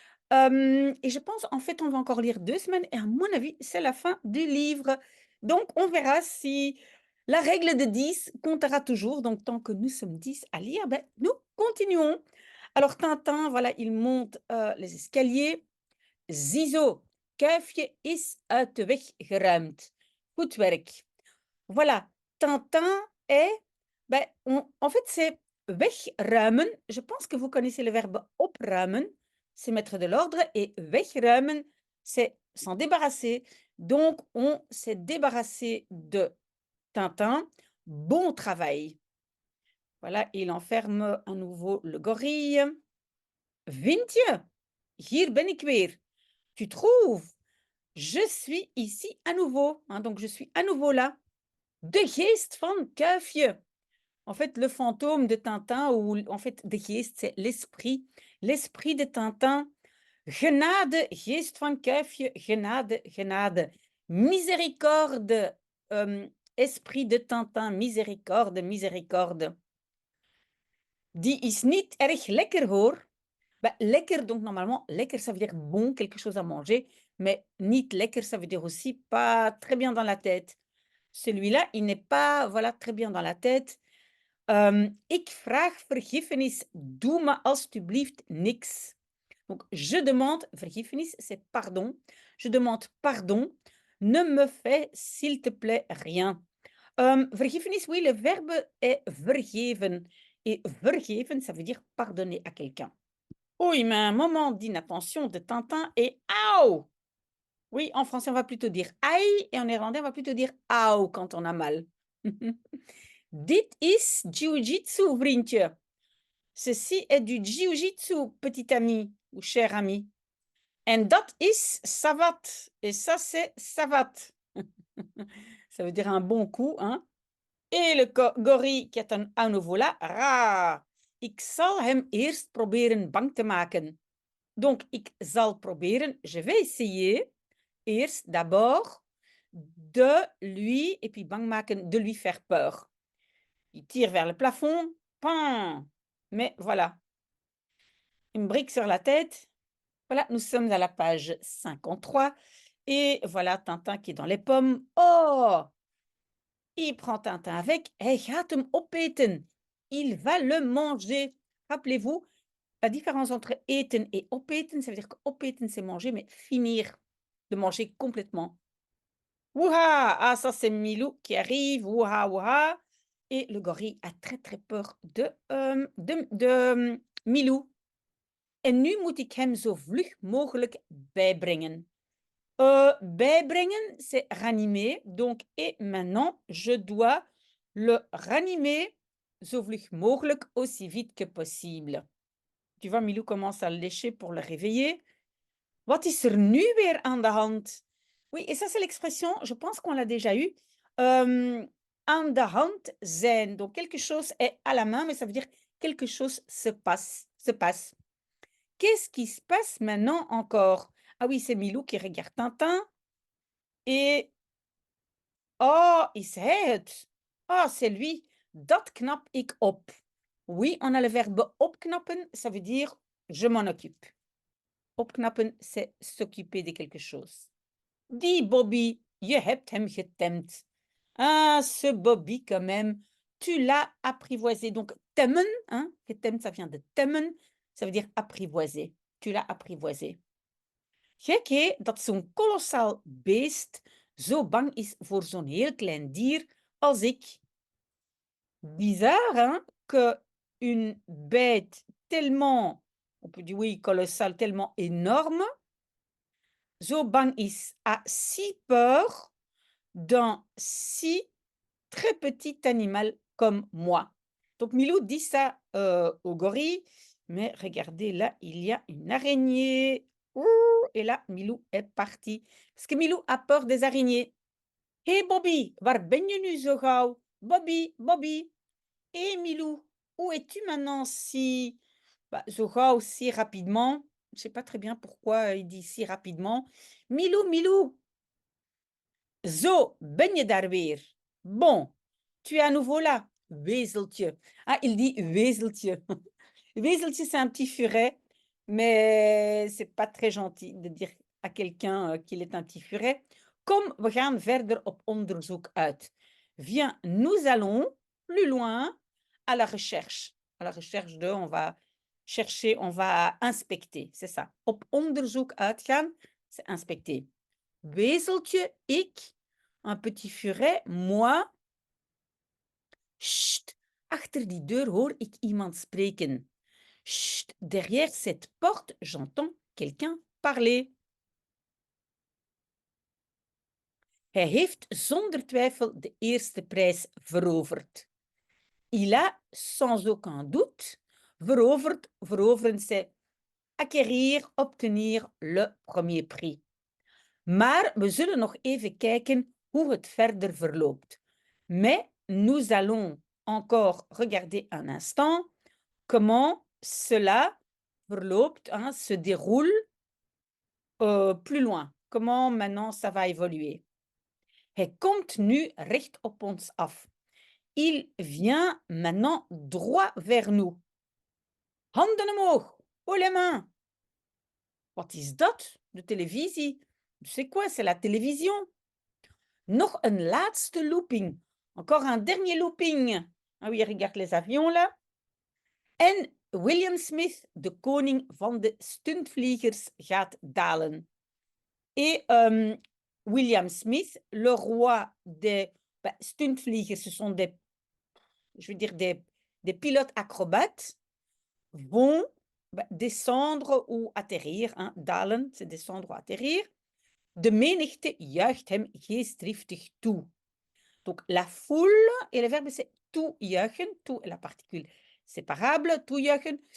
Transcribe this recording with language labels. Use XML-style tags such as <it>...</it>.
<fr>Et je pense, en fait, on va encore lire 2 semaines et à mon avis, c'est la fin du livre. Donc on verra si la règle de 10 comptera toujours. Donc tant que nous sommes 10 à lire, nous continuons. Alors Tintin, voilà, il monte, les escaliers.</fr> <nl>Ziezo, kuifje is uit de weg geruimd. Goed werk.</nl> <fr>Voilà, Tintin est, en fait, c'est wegruimen. Je pense que vous connaissez le verbe opruimen, c'est mettre de l'ordre, et wegruimen, c'est s'en débarrasser. Donc, on s'est débarrassé de Tintin. Bon travail. Voilà, il enferme à nouveau le gorille.</fr> <nl>Vind je? Hier ben ik weer.</nl> <fr>Tu trouves? Je suis ici à nouveau, hein, donc je suis à nouveau là.</fr> <nl>De geest van Kuifje.</nl> <fr>En fait, le fantôme de Tintin, ou en fait, de geest, c'est l'esprit. L'esprit de Tintin.</fr> <nl>Genade, geest van Kuifje, genade, genade.</nl> <fr>Miséricorde, esprit de Tintin, miséricorde, miséricorde.</fr> <nl>Die is niet erg lekker hoor.</nl> <fr>Lekker, donc normalement, lekker, ça veut dire bon, quelque chose à manger, mais niet lekker, ça veut dire aussi pas très bien dans la tête. Celui-là, il n'est pas, voilà, très bien dans la tête.</fr> <nl>Ik vraag vergiffenis, doe me alstublieft niks.</nl> <fr>Donc, je demande, vergiffenis, c'est pardon. Je demande pardon. Ne me fais, s'il te plaît, rien. Vergiffenis, oui, le verbe est vergeven. Et vergeven, ça veut dire pardonner à quelqu'un. Oui, mais un moment d'inattention de Tintin et «Aouh!» Oui, en français, on va plutôt dire «aïe» et en néerlandais, on va plutôt dire «auw» quand on a mal.</fr> <nl>Dit is jiu-jitsu, vriendje.</nl> <fr>Ceci est du jiu-jitsu, petit ami ou cher ami.</fr> <nl>En dat is savate.</nl> <fr>Et ça, c'est savate. Ça veut dire un bon coup, hein. Et le gorille qui est à nouveau là, ra.</fr> <nl>Ik zal hem eerst proberen bang te maken.</nl> <fr>Donc, ik zal proberen, je vais essayer, eerst, d'abord, de lui, et puis bang maken, de lui faire peur. Il tire vers le plafond, pan! Mais voilà, une brique sur la tête. Voilà, nous sommes à la page 53 et voilà Tintin qui est dans les pommes. Oh! Il prend Tintin avec, hij gaat hem opeten. Il va le manger. Rappelez-vous, la différence entre eten et opeten, ça veut dire que opeten, c'est manger, mais finir de manger complètement. Ouha! Ah, ça, c'est Milou qui arrive. Ouha, ouha! Et le gorille a très, très peur de Milou.</fr> <nl>En nu moet ik hem zo vlug mogelijk bijbrengen.</nl> <fr>Bijbrengen, c'est ranimer. Donc, et maintenant, je dois le ranimer</fr> <nl>zo vlug mogelijk,</nl> <fr>aussi vite que possible. Tu vois, Milou commence à le lécher pour le réveiller.</fr> <nl>Wat is er nu weer aan de hand?</nl> <fr>Oui, et ça, c'est l'expression, je pense qu'on l'a déjà eu. Aan de hand zijn. Donc, quelque chose est à la main, mais ça veut dire quelque chose se passe, se passe. Qu'est-ce qui se passe maintenant encore? Ah oui, c'est Milou qui regarde Tintin. Et oh,</fr> <nl>is hij het?</nl> <fr>Ah, c'est lui.</fr> <nl>Dat knap ik op.</nl> <fr>Oui, on a le verbe opknappen, ça veut dire je m'en occupe. Opknappen, c'est s'occuper de quelque chose.</fr> <nl>Die Bobby, je hebt hem getemd.</nl> <fr>Ah, ce Bobby quand même, tu l'as apprivoisé. Donc temmen, hein, getemd, ça vient de temmen, ça veut dire apprivoiser. Tu l'as apprivoisé.</fr> <nl>Gek hè, dat zo'n kolossaal beest zo bang is voor zo'n heel klein dier als ik.</nl> <fr>Bizarre, hein, que une bête tellement, on peut dire oui, colossale, tellement énorme,</fr> <nl>zo bang is,</nl> <fr>a si peur d'un si très petit animal comme moi. Donc Milou dit ça au gorille, mais regardez, là, il y a une araignée. Ouh, et là, Milou est parti. Parce que Milou a peur des araignées.</fr> <nl>Hé Bobby, waar ben je nu zo gauw? Bobby, Bobby.</nl> <fr>Hé Milou, où es-tu maintenant si,</fr> <nl>zo gauw,</nl> <fr>si rapidement? Je ne sais pas très bien pourquoi il dit si rapidement. Milou, Milou,</fr> <nl>zo, ben je daar weer?</nl> <fr>Bon, tu es à nouveau là, wezeltje. Ah, il dit wezeltje. Wezeltje, c'est un petit furet, mais c'est pas très gentil de dire à quelqu'un qu'il est un petit furet.</fr> <nl>Kom, we gaan verder op onderzoek uit.</nl> <fr>Viens, nous allons plus loin à la recherche. À la recherche de, on va chercher, on va inspecter, c'est ça. Op onderzoek uitgaan, c'est inspecter. Wezeltje, ik, un petit furet, moi. Chut, achter die deur hoor ik iemand spreken. Chut, derrière cette porte, j'entends quelqu'un parler.</fr> <nl>Hij heeft zonder twijfel de eerste prijs veroverd.</nl> <fr>Il a sans aucun doute veroverd, veroveren, c'est acquérir, obtenir le premier prix.</fr> <nl>Maar we zullen nog even kijken hoe het verder verloopt.</nl> <fr>Mais nous allons encore regarder un instant comment cela verloopt, hein, se déroule plus loin. Comment maintenant ça va évoluer.</fr> <nl>Hij komt nu recht op ons af.</nl> <fr>Il vient maintenant droit vers nous.</fr> <nl>Handen omhoog,</nl> <fr>haut les mains.</fr> <nl>Wat is dat? De televisie.</nl> <fr>C'est quoi? C'est la télévision.</fr> <nl>Nog een laatste looping.</nl> <fr>Encore un dernier looping. Ah oui, regarde les avions là.</fr> <nl>En William Smith, de koning van de stuntvliegers, gaat dalen.</nl> <fr>Et William Smith, le roi des stuntvliegers, ce sont des, je veux dire, des pilotes acrobates, vont descendre ou atterrir. Hein. Dalen, c'est descendre ou atterrir.</fr> <nl>De menigte juicht hem geestdriftig toe.</nl> <fr>Donc, la foule, et le verbe, c'est toejuichen. Toe est la particule séparable, toejuichen.</fr>